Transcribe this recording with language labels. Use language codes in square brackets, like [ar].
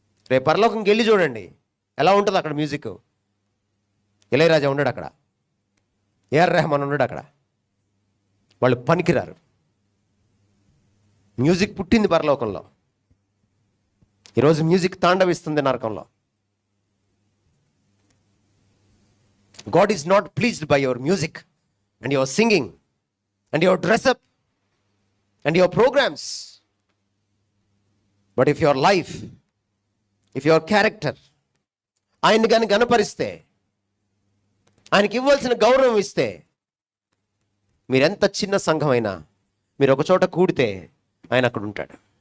[te] రేపు పరలోకంకి వెళ్ళి చూడండి ఎలా ఉంటుంది అక్కడ మ్యూజిక్. ఇళయరాజా ఉన్నాడు అక్కడ, ఏఆర్ రెహమాన్ ఉన్నాడు అక్కడ. వాళ్ళు పనికిరారు. మ్యూజిక్ పుట్టింది పరలోకంలో, ఈరోజు మ్యూజిక్ తాండవిస్తుంది నరకంలో. [en] God is not pleased by your music and your singing and your dress up and your programs. But if your life, if your character [te] ఆయన్ని కానీ గణపరిస్తే, ఆయనకి ఇవ్వాల్సిన గౌరవం ఇస్తే, మీరెంత చిన్న సంఘమైనా మీరు ఒక చోట కూడితే ఆయన అక్కడ ఉంటాడు.